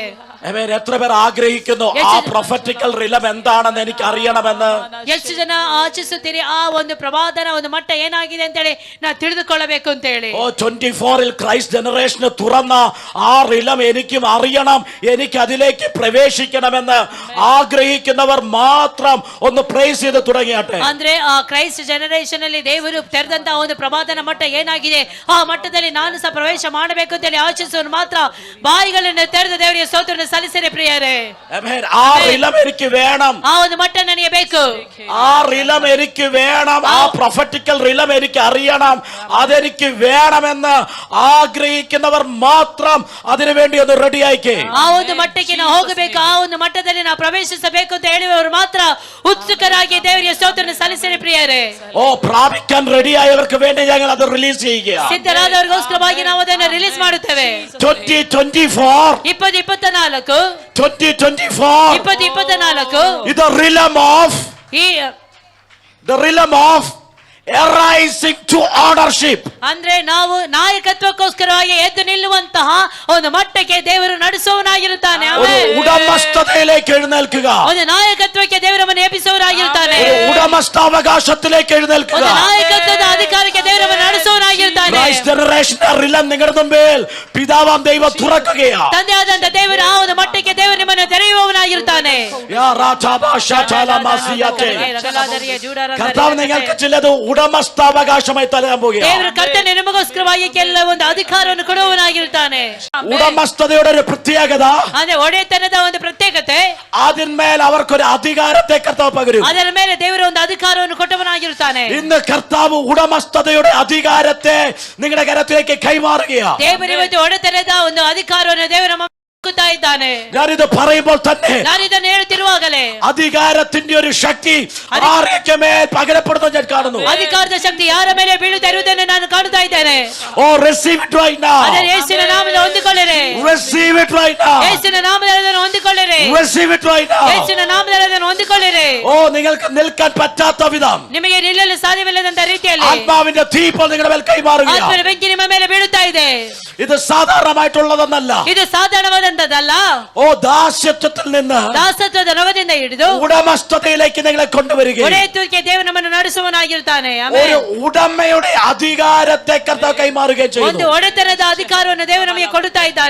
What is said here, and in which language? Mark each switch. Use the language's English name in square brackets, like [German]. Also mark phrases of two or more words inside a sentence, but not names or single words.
[Malayalam] ആമേൻ. എത്ര പേർ ആഗ്രഹിക്കുന്നു ആ [English] prophetical realm [Malayalam] എന്താണെന്ന് എനിക്ക് അറിയണമെന്ന്? [Kannada] ಎಷ್ಟು ಜನ ಆಚಿಸುತ್ತೀರಿ ಆ ಒಂದು ಪ್ರವಾದನ ಒಂದು ಮಟ್ಟ ಏನಾಗಿದೆ ಅಂತ ಹೇಳಿ ನಾ ತಿಳಿದುಕೊಳ್ಳಬೇಕು ಅಂತ ಹೇಳಿ? [Malayalam] 24ൽ ക്രൈസ്റ്റ് ജനറേഷന് തുറന്ന ആ റിലം എനിക്കും അറിയണം, എനിക്ക് അതിലേക്ക് പ്രവേശിക്കണമെന്ന് ആഗ്രഹിക്കുന്നവർ മാത്രം ഒന്ന് പ്രൈസ് ചെയ്ത് തുടങ്ങിയാട്ടെ. [Kannada] ಅಂದ್ರೆ ಆ ಕ್ರೈಸ್ಟ್ ಜನರೇಷನ್ ಅಲ್ಲಿ ದೇವರು ತೆರೆದಂತ ಒಂದು ಪ್ರವಾದನ ಮಟ್ಟ ಏನಾಗಿದೆ, ಆ ಮಟ್ಟದಲ್ಲಿ ನಾನು ಸಹ ಪ್ರವೇಶ ಮಾಡಬೇಕು ಅಂತ ಹೇಳಿ ಆಚಿಸುವವರು ಮಾತ್ರ ಬಾಯಿಗಳನ್ನು ತೆರೆದು ದೇವರಿಗೆ ಸ್ತೋತ್ರವನ್ನು ಸಲ್ಲಿಸಿರಿ ಪ್ರಿಯರೇ. [Malayalam] ആമേൻ. ആ റിലം എനിക്ക് വേണം, [Kannada] ಆ ಒಂದು ಮಟ್ಟ ನನಗೆ ಬೇಕು, [Malayalam] ആ റിലം എനിക്ക് വേണം, ആ [English] prophetical realm [Malayalam] എനിക്ക് അറിയണം, അതെനിക്ക് വേണമെന്ന് ആഗ്രഹിക്കുന്നവർ മാത്രം അതിനുവേണ്ടി ഒന്ന് റെഡിയായിക്കേ. [Kannada] ಆ ಒಂದು ಮಟ್ಟಕ್ಕೆ ನಾವು ಹೋಗಬೇಕು, ಆ ಒಂದು ಮಟ್ಟದಲ್ಲಿ ನಾವು ಪ್ರವೇಶಿಸಬೇಕು ಅಂತ ಹೇಳುವವರು ಮಾತ್ರ ಉತ್ಸುಕರಾಗಿ ದೇವರಿಗೆ ಸ್ತೋತ್ರವನ್ನು ಸಲ್ಲಿಸಿರಿ ಪ್ರಿಯರೇ. [Malayalam] പ്രാപിക്കാൻ റെഡിയായവർക്ക് വേണ്ടി ഞങ്ങൾ അത് റിലീസ് ചെയ്യുക. [Kannada] ಸಿದ್ಧರಾದವರಿಗೋಸ್ಕರವಾಗಿ ನಾವು ಅದನ್ನು ರಿಲೀಸ್ ಮಾಡುತ್ತೇವೆ. [English] 2024 is the realm of arising to ownership. [Kannada] ಅಂದ್ರೆ ನಾವು ನಾಯಕತ್ವಕ್ಕೋಸ್ಕರವಾಗಿ ಎದ್ದು ನಿಲ್ಲುವಂತಹ ಒಂದು ಮಟ್ಟಕ್ಕೆ ದೇವರು ನಡೆಸುವವನಾಗಿರುತ್ತಾನೆ. [Malayalam] ഉടമസ്ഥതയിലേക്ക് എഴുന്നേൽക്കുക. [Kannada] ಒಂದು ನಾಯಕತ್ವಕ್ಕೆ ದೇವರನ್ನು ಎಬ್ಬಿಸುವವರಾಗಿರುತ್ತಾನೆ. [Malayalam] ഉടമസ്ഥാവകാശത്തിലേക്ക് എഴുന്നേൽക്കുക. [Kannada] ಒಂದು ನಾಯಕತ್ವದ ಅಧಿಕಾರಕ್ಕೆ ದೇವರನ್ನು ನಡೆಸುವವನಾಗಿರುತ್ತಾನೆ. [Malayalam] ಕ್ರೈಸ್ಟ್ ജനറേഷൻ റിലം നിങ്ങളുടെ മുമ്പിൽ പിതാവാം ദൈവം തുറക്കുകയാ. [Kannada] ತಂದೆಯಾದಂತ ದೇವರು ಆ ಒಂದು ಮಟ್ಟಕ್ಕೆ ದೇವರು ನಿಮ್ಮನ್ನು ತೆರೆಯುವವನಾಗಿರುತ್ತಾನೆ. [Malayalam] കർത്താവ് നിങ്ങൾക്ക് ചിലത് ഉടമസ്ഥാവകാശമായി തരാൻ പോകുക. [Kannada] ದೇವರು ಕರ್ತನೆ ನಿಮಗೋಸ್ಕರವಾಗಿ ಕೆಲವೊಂದು ಅಧಿಕಾರವನ್ನು ಕೊಡುವವನಾಗಿರುತ್ತಾನೆ. [Malayalam] ഉടമസ്ഥതയുടെ ഒരു പ്രത്യേകത, [Kannada] ಅಂದ್ರೆ ಒಡೆತನದ ಒಂದು ಪ್ರತ್ಯೇಕತೆ, [Malayalam] അതിന്മേൽ അവർക്കൊരു അധികാരത്തെ കർത്താവ് പകരും. [Kannada] ಅದರ ಮೇಲೆ ದೇವರು ಒಂದು ಅಧಿಕಾರವನ್ನು ಕೊಟ್ಟವನಾಗಿರುತ್ತಾನೆ. [Malayalam] ഇന്ന് കർത്താവ് ഉടമസ്ഥതയുടെ അധികാരത്തെ നിങ്ങളുടെ കരത്തിലേക്ക് കൈമാറുകയാ. [Kannada] ದೇವರು ಇವತ್ತು ಒಡೆತನದ ಒಂದು ಅಧಿಕಾರವನ್ನು ದೇವರು ನಮ್ಮ ಇದ್ದಾನೆ. [Malayalam] ഞാനിത് പറയുമ്പോൾ തന്നെ [Kannada] ನಾನಿದನ್ನು ಹೇಳುತ್ತಿರುವಾಗಲೇ [Malayalam] അധികാരത്തിന്റെ ഒരു ശക്തി ആരൊക്കെ മേൽ പകരപ്പെടുന്നത് ഞാൻ കാണുന്നു. [Kannada] ಅಧಿಕಾರದ ಶಕ್ತಿ ಯಾರ ಮೇಲೆ ಬೀಳುತ್ತಾ ಇರುವುದನ್ನು ನಾನು ಕಾಣುತ್ತಾ ಇದ್ದೇನೆ. [English] ഓ receive it right now. [Kannada] ಅದನ್ನು ಯೇಸುವಿನ ನಾಮದಲ್ಲಿ ಹೊಂದಿಕೊಳ್ಳಿರಿ. [English] receive it right now. [Kannada] ಯೇಸುವಿನ ನಾಮದಲ್ಲಿ ಅದನ್ನು ಹೊಂದಿಕೊಳ್ಳಿರಿ. [English] receive it right now. [Kannada] ಯೇಸುವಿನ ನಾಮದಲ್ಲಿ ಅದನ್ನು ಹೊಂದಿಕೊಳ್ಳಿರಿ. [Malayalam] ഓ നിങ്ങൾക്ക് നിൽക്കാൻ പറ്റാത്ത വിധം [Kannada] ನಿಮಗೆ ನಿಲ್ಲಲು ಸಾಧ್ಯವಿಲ್ಲದಂತ ರೀತಿಯಲ್ಲಿ [Malayalam] ആത്മാവിന്റെ തീ ഇപ്പോൾ നിങ്ങളുടെ മേൽ കൈമാറുകയാണ്. [Kannada] ಆತ್ಮನ ಬೆಂಕಿ ನಿಮ್ಮ ಮೇಲೆ ಬೀಳುತ್ತಾ ಇದೆ. [Malayalam] ഇത് സാധാരണമായിട്ടുള്ളതെന്നല്ല. [Kannada] ಇದು സാധാരണವಾದಂತದಲ್ಲ. [Malayalam] ഓ ദാസ്യത്വത്തിൽ നിന്ന് [Kannada] ದಾಸತ್ವದ ನೊಗದಿಂದ ಹಿಡಿದು [Malayalam] ഉടമസ്ഥതയിലേക്ക് നിങ്ങളെ കൊണ്ടുവരികയും [Kannada] ಒಡೆಯುವಿಕೆ ದೇವರು ನಮ್ಮನ್ನು ನಡೆಸುವವನಾಗಿರುತ್ತಾನೆ. [Malayalam] ഒരു ಉടമയുടെ അധികാരത്തെ കർത്താവ് കൈമാറുകയും [Kannada] ಒಂದು [Malayalam] ചെയ്യുന്നു. [Kannada] ಒಡೆತನದ ಅಧಿಕಾರವನ್ನು ದೇವರು ನಮಗೆ ಕೊಡುತ್ತಾ ಇದ್ದಾನೆ.